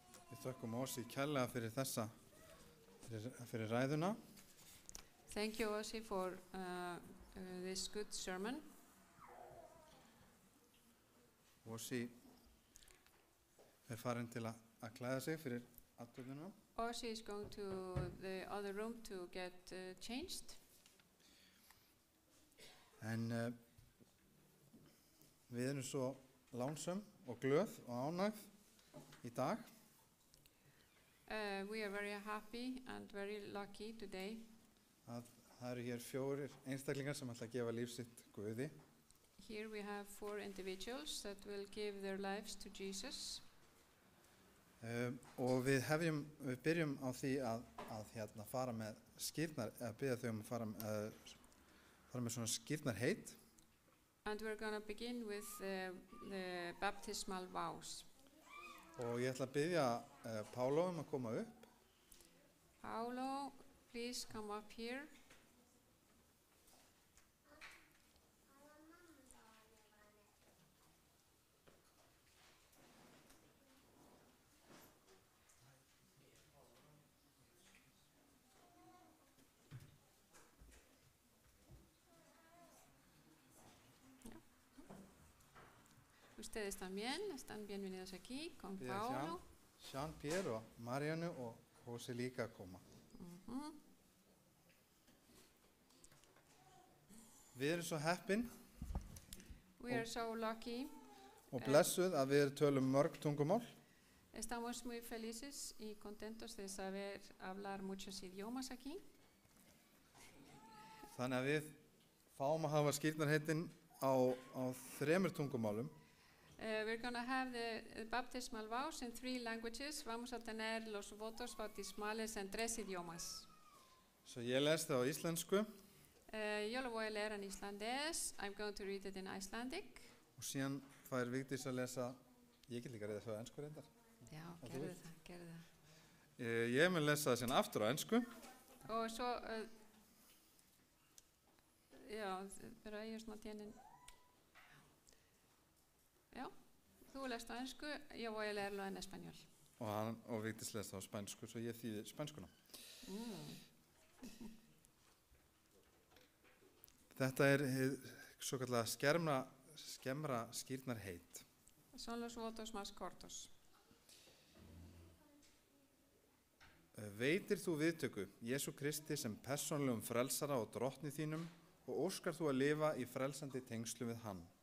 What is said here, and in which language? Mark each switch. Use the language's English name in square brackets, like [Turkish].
[Icelandic] Við þökkum Ósi kærlega fyrir þessa, fyrir ræðuna. [English] Thank you, Ossi, for this good sermon. [Icelandic] Ósi er farin til að klæða sig fyrir athöfnina. [English] Ossi is going to the other room to get changed. [Icelandic] En við erum svo lánsöm og glöð og ánægð í dag [English] We are very happy and very lucky today [Icelandic] að það eru hér 4 einstaklingar sem ætla að gefa líf sitt Guði. [English] Here we have 4 individuals that will give their lives to Jesus. [Icelandic] Og við byrjum á því að fara með skírnar, eða biðja þau að fara með svona skírnarheit. [English] And we're going to begin with the baptismal vows. [Icelandic] Og ég ætla að biðja Pálo að koma upp. [English] Paulo, please come up here. [Spanish] Ustedes también están bienvenidos aquí con [Icelandic] Bið að Paulo. Jean-Pierre og Marianne og Hósi líka að koma. Ujú. Við erum svo heppin [English] We are so lucky. [Icelandic] og blessuð að við tölum mörg tungumál. [Spanish] Estamos muy felices y contentos de saber hablar muchos idiomas aquí. [Icelandic] Þannig að við fáum að hafa skírnarheitin á 3 tungumálum. [English] We're going to have the baptismal vows in 3 languages. [Spanish] Vamos a tener los votos bautismales en 3 idiomas. [Icelandic] Svo ég les það á íslensku [Spanish] Yo lo voy a leer en islandés. [English] I'm going to read it in Icelandic. [Icelandic] og síðan fær Vigdís að lesa, ég get líka að reyða það á ensku reyndar. Já, þú gerðu vilt. það, gerðu það. Ég mun lesa það síðan aftur á ensku. Og svo, já, [Spanish] pero ellos no tienen... [Icelandic] Já, þú lest á ensku, [Spanish] yo voy a leerlo en español. [Icelandic] Og Vigdís lesa það á spænsku, svo ég þýði spænskuna. Þetta hið svo kallega skemmra skírnarheit. [Spanish] Son los votos más cortos. [Icelandic] Veitir þú viðtöku Jesú Kristi sem persónlegum frelsara og drottni þínum og óskar þú að lifa í frelsandi tengslu við hann?